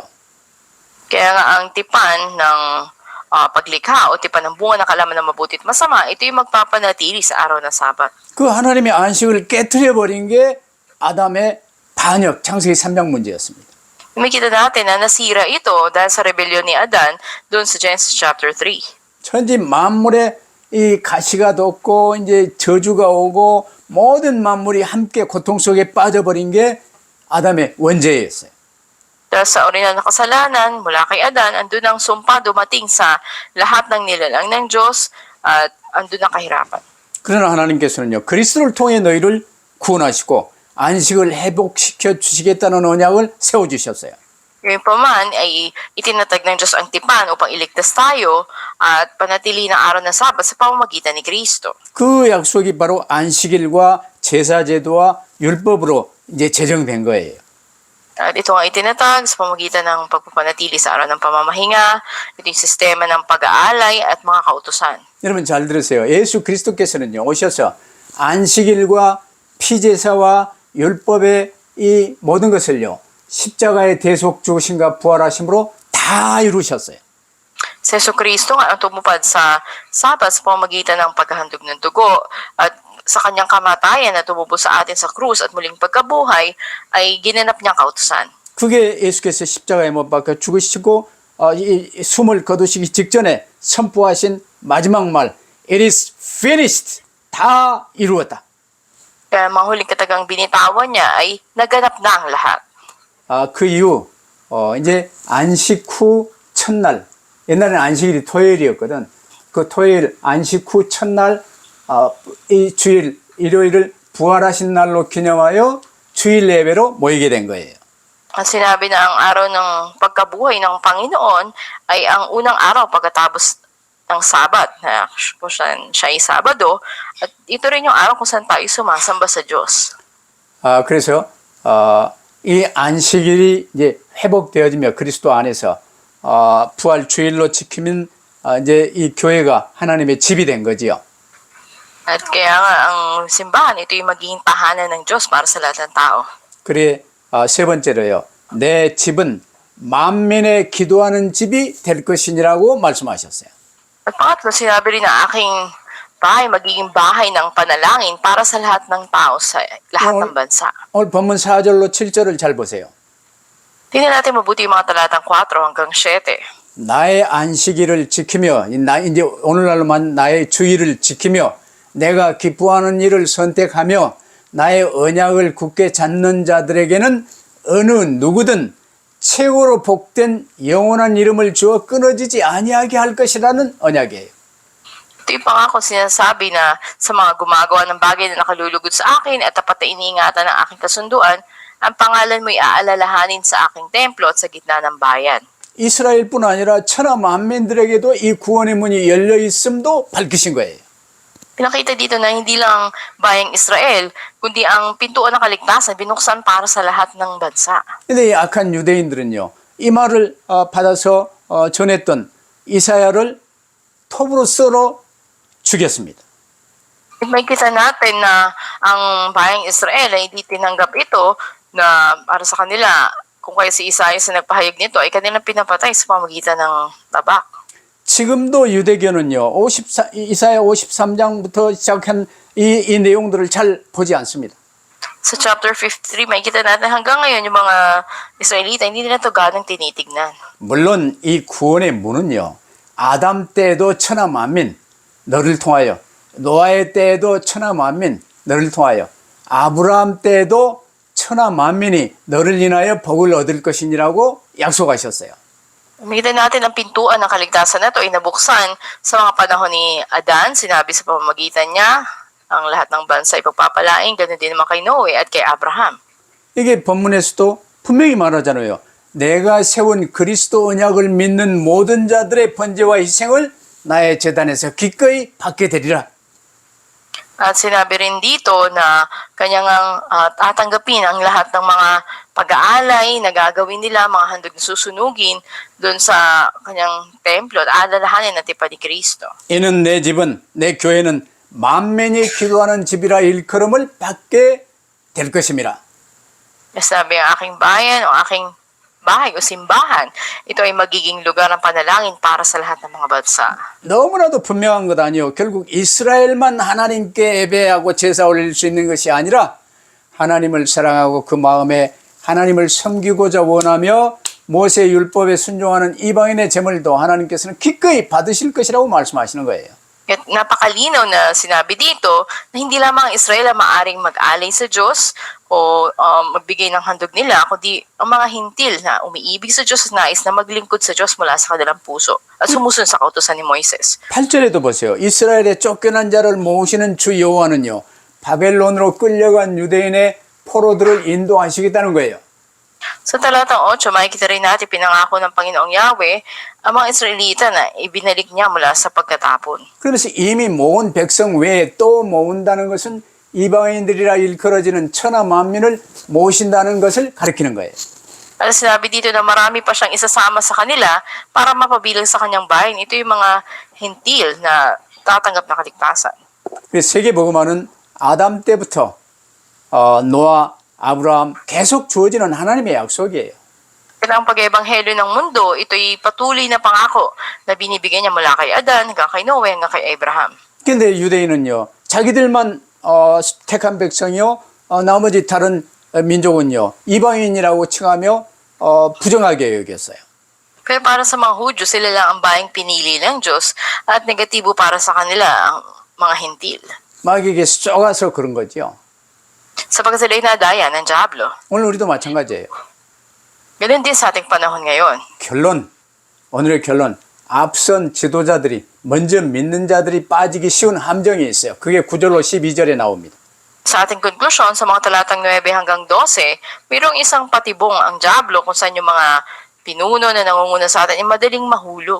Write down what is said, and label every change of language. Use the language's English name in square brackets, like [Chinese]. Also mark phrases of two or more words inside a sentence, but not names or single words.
[Filipino] Kaya nga ang tipan ng paglikha o tipan ng bunga ng kalaman ng mabuti at masama, ito yung magpapanatili sa araw ng Sabat. [Korean] 그 하나님의 안식을 깨트려 버린 게 아담의 반역, 창세기 3장 문제였습니다. [Filipino] Makita natin na nasira ito dahil sa rebellion ni Adan doon sa [English] Genesis chapter 3. [Korean] 천지 만물에 이 가시가 돋고 이제 저주가 오고 모든 만물이 함께 고통 속에 빠져버린 게 아담의 원죄였어요. [Filipino] Dahil sa orihinal na kasalanan, mula kay Adan, andun ang sumpa dumating sa lahat ng nilalang ng Diyos at andun ang kahirapan. [Korean] 그러나 하나님께서는요, 그리스도를 통해 너희를 구원하시고 안식을 회복시켜 주시겠다는 언약을 세워주셨어요. [Filipino] Gayunpaman ay itinatag ng Diyos ang tipan upang iligtas tayo at panatili ng araw ng Sabat sa pamamagitan ni Kristo. [Korean] 그 약속이 바로 안식일과 제사제도와 율법으로 이제 제정된 거예요. [Filipino] At ito ang itinatag sa pamamagitan ng pagpapanatili sa araw ng pamamahinga, ito yung sistema ng pag-aalay at mga kautusan. [Korean] 여러분 잘 들으세요. 예수 그리스도께서는요 오셔서 안식일과 피제사와 율법의 이 모든 것을요 십자가의 대속 죽으심과 부활하심으로 다 이루셨어요. [Filipino] Si Yesu Cristo nga ang tumupad sa Sabat sa pamamagitan ng paghahandog ng dugo at sa kanyang kamatayan na tumubos sa atin sa krus at muling pagkabuhay ay ginanap niyang kautusan. [Korean] 그게 예수께서 십자가에 못 박혀 죽으시고 이 숨을 거두시기 직전에 선포하신 마지막 말 [English] It is finished. [Korean] 다 이루었다. [Filipino] Kaya mga huling katagang binitawan niya ay naganap na ang lahat. [Korean] 그 이후 이제 안식 후 첫날 옛날에는 안식일이 토요일이었거든. 그 토요일 안식 후 첫날 이 주일 일요일을 부활하신 날로 기념하여 주일 예배로 모이게 된 거예요. [Filipino] Ang sinabi na ang araw ng pagkabuhay ng Panginoon ay ang unang araw pagkatapos ng Sabat, na kung saan siya ay Sabado, at ito rin yung araw kung saan tayo sumasamba sa Diyos. [Korean] 그래서 이 안식일이 이제 회복되어지며 그리스도 안에서 부활 주일로 지키면 이제 이 교회가 하나님의 집이 된 거지요. [Filipino] At kaya nga ang simbahan, ito yung magiging tahanan ng Diyos para sa lahat ng tao. [Korean] 그래 세 번째로요. 내 집은 만민의 기도하는 집이 될 것이니라고 말씀하셨어요. [Filipino] At pangatlo, sinabi rin na aking bahay magiging bahay ng panalangin para sa lahat ng tao sa lahat ng bansa. [Korean] 오늘 본문 4절로 7절을 잘 보세요. [Filipino] Tingnan natin mabuti yung mga talatang 4 hanggang 7. [Korean] 나의 안식일을 지키며 이제 오늘날로만 나의 주일을 지키며 내가 기뻐하는 일을 선택하며 나의 언약을 굳게 잡는 자들에게는 어느 누구든 최고로 복된 영원한 이름을 주어 끊어지지 아니하게 할 것이라는 언약이에요. [Filipino] Ito yung pangako sinasabi na sa mga gumagawa ng bagay na nakalulugod sa akin at tapat na iniingatan ng aking kasunduan, ang pangalan mo'y aalalahanin sa aking templo at sa gitna ng bayan. [Korean] 이스라엘뿐 아니라 천하 만민들에게도 이 구원의 문이 열려 있음도 밝히신 거예요. [Filipino] Pinakita dito na hindi lang bayang Israel, kundi ang pintuan ng kaligtasan binuksan para sa lahat ng bansa. [Korean] 근데 이 악한 유대인들은요, 이 말을 받아서 전했던 이사야를 톱으로 썰어 죽였습니다. [Filipino] May kita natin na ang bayang Israel ay hindi tinanggap ito na para sa kanila, kung kaya si Isaiah sa nagpahayag nito, ay kanilang pinapatay sa pamagitan ng tabak. [Korean] 지금도 유대교는요, 이사야 53장부터 시작한 이 내용들을 잘 보지 않습니다. [Filipino] Sa chapter 53, may kita natin hanggang ngayon yung mga Israelita, hindi nila ito ganang tinitignan. [Korean] 물론 이 구원의 문은요, 아담 때에도 천하 만민 너를 통하여, 노아의 때에도 천하 만민 너를 통하여, 아브라함 때에도 천하 만민이 너를 인하여 복을 얻을 것이니라고 약속하셨어요. [Filipino] Makita natin ang pintuan ng kaligtasan na ito ay nabuksan sa mga panahon ni Adan. Sinabi sa pamamagitan niya, ang lahat ng bansa ay pagpapalain, ganoon din naman kay Noe at kay Abraham. [Korean] 이게 본문에서도 분명히 말하잖아요. 내가 세운 그리스도 언약을 믿는 모든 자들의 번제와 희생을 나의 제단에서 기꺼이 받게 되리라. [Filipino] At sinabi rin dito na kanyang tatanggapin ang lahat ng mga pag-aalay na gagawin nila, mga handog na susunugin doon sa kanyang templo at alalahanin na tipan ni Kristo. [Korean] 이는 내 집은, 내 교회는 만민이 기도하는 집이라 일컬음을 받게 될 것임이라. [Filipino] Sabi ang aking bayan o aking bahay o simbahan, ito ay magiging lugar ng panalangin para sa lahat ng mga bansa. [Korean] 너무나도 분명한 것 아니요. 결국 이스라엘만 하나님께 예배하고 제사 올릴 수 있는 것이 아니라 하나님을 사랑하고 그 마음에 하나님을 섬기고자 원하며 모세 율법에 순종하는 이방인의 제물도 하나님께서는 기꺼이 받으실 것이라고 말씀하시는 거예요. [Filipino] At napakalinaw na sinabi dito na hindi lamang ang Israel ang maaring mag-alay sa Diyos o magbigay ng handog nila, kundi ang mga hintil na umiibig sa Diyos at nais na maglingkod sa Diyos mula sa kanilang puso at sumusunod sa kautusan ni Moises. [Korean] 8절에도 보세요. 이스라엘의 쫓겨난 자를 모으시는 주 여호와는요, 바벨론으로 끌려간 유대인의 포로들을 인도하시겠다는 거예요. [Filipino] Sa talatang 8, makikita rin natin pinangako ng Panginoong Yahweh ang mga Israelita na ibinalik niya mula sa pagkatapon. [Korean] 그러면서 이미 모은 백성 외에 또 모은다는 것은 이방인들이라 일컬어지는 천하 만민을 모신다는 것을 가리키는 거예요. [Filipino] At sinabi dito na marami pa siyang isasama sa kanila para mapabilang sa kanyang bayan. Ito yung mga hentil na tatanggap na kaligtasan. [Korean] 세계복음화는 아담 때부터 노아, 아브라함 계속 주어지는 하나님의 약속이에요. [Filipino] Kaya ang pag-ebanghelyo ng mundo, ito'y patuloy na pangako na binibigyan niya mula kay Adan, hanggang kay Noe, hanggang kay Abraham. [Korean] 근데 유대인은요, 자기들만 택한 백성이요, 나머지 다른 민족은요, 이방인이라고 칭하며 부정하게 여겼어요. [Filipino] Kaya para sa mga Hudyo, sila lang ang bayang pinili ng Diyos at negatibo para sa kanila ang mga hentil. [Korean] 마귀에게 쏘가서 그런 거죠. [Filipino] Sapagkat sila'y nadaya ng Diablo. [Korean] 오늘 우리도 마찬가지예요. [Filipino] Ganun din sa ating panahon ngayon. [Korean] 오늘의 결론, 앞선 지도자들이, 먼저 믿는 자들이 빠지기 쉬운 함정이 있어요. 그게 9절로 12절에 나옵니다. [Filipino] Sa ating konklusyon, sa mga talatang 9 hanggang 12, mayroong isang patibong ang Diablo kung saan yung mga pinuno na nangunguna sa atin ay madaling mahulog.